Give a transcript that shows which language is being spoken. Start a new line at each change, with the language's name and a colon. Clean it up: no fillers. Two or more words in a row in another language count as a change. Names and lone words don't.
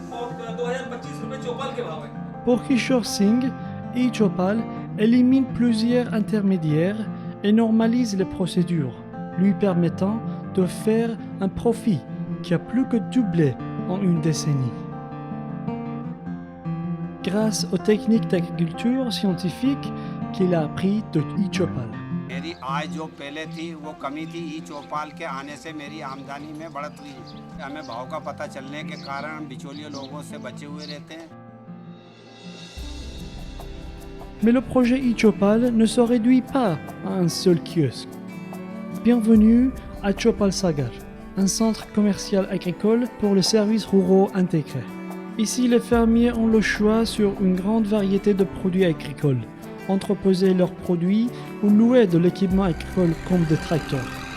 French: Pour Kishore Singh, e-Chopal élimine plusieurs intermédiaires et normalise les procédures, lui permettant de faire un profit qui a plus que doublé en une décennie. Grâce aux techniques d'agriculture scientifique qu'il a appris de e-Chopal.
Hindi: मेरी आय जो पहले थी वो कमी थी, ई चौपाल के आने से मेरी आमदनी में बढ़त हुई। हमें भाव का पता चलने के कारण बिचौलिए लोगों से बचे हुए रहते हैं।
French: Mais le projet e-Chopal ne se réduit pas à un seul kiosque. Bienvenue à Chopal Sagar, un centre commercial agricole pour les services ruraux intégrés. Ici, les fermiers ont le choix sur une grande variété de produits agricoles, entreposer leurs produits ou louer de l'équipement agricole comme des tracteurs.